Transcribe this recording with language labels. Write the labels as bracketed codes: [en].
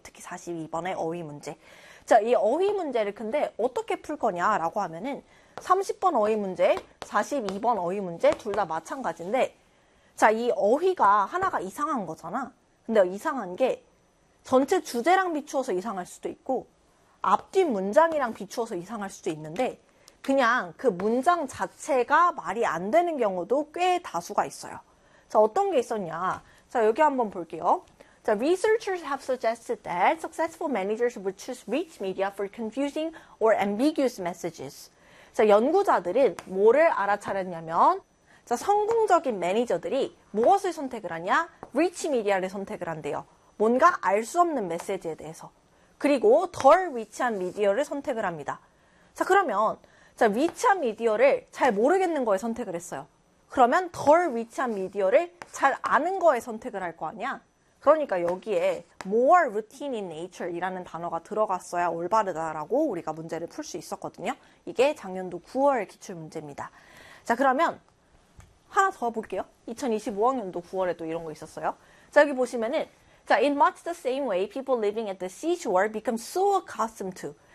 [ko] 특히 42번의 어휘 문제. 자, 이 어휘 문제를 근데 어떻게 풀 거냐라고 하면은 30번 어휘 문제, 42번 어휘 문제 둘다 마찬가지인데 자, 이 어휘가 하나가 이상한 거잖아. 근데 이상한 게 전체 주제랑 비추어서 이상할 수도 있고 앞뒤 문장이랑 비추어서 이상할 수도 있는데 그냥 그 문장 자체가 말이 안 되는 경우도 꽤 다수가 있어요. 자, 어떤 게 있었냐. 자, 여기 한번 볼게요. [en] 자, researchers have suggested that successful managers would choose rich media for confusing or ambiguous messages. [ko] 자, 연구자들은 뭐를 알아차렸냐면 자, 성공적인 매니저들이 무엇을 선택을 하냐? Rich Media를 선택을 한대요. 뭔가 알수 없는 메시지에 대해서. 그리고 덜 위치한 미디어를 선택을 합니다. 자, 그러면, 자, 위치한 미디어를 잘 모르겠는 거에 선택을 했어요. 그러면 덜 위치한 미디어를 잘 아는 거에 선택을 할거 아니야? 그러니까 여기에 [en] more routine in nature [ko] 이라는 단어가 들어갔어야 올바르다라고 우리가 문제를 풀수 있었거든요. 이게 작년도 9월 기출 문제입니다. 자, 그러면, 하나 더 볼게요. 2025학년도 9월에도 이런 거 있었어요. [en] 자, 여기 보시면은, 자, in much the same way people living at the seashore become so accustomed to.